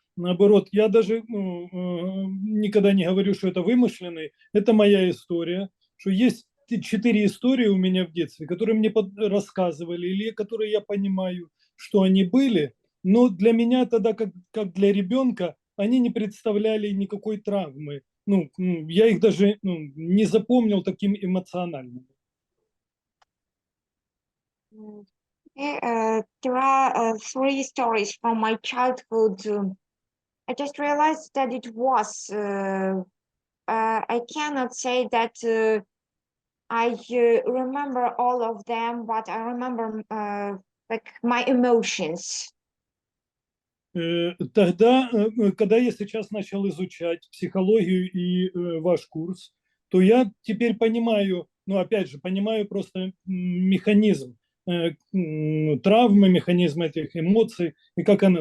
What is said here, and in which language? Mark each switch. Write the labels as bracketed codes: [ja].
[ru] Наоборот, я даже никогда не говорю, что это вымышленный, это моя история, что есть 4 истории у меня в детстве, которые мне рассказывали, или которые я понимаю, что они были, но для меня тогда, как для ребенка, они не представляли никакой травмы. Я их даже не запомнил таким эмоциональным. [en] There are 3 stories from my childhood. I just realized that it was, I cannot say that I remember all of them, but I remember like my emotions. [ru] Тогда, когда я сейчас начал изучать психологию и ваш курс, то я теперь понимаю, опять же, понимаю просто механизм травмы, механизм этих эмоций, и как она.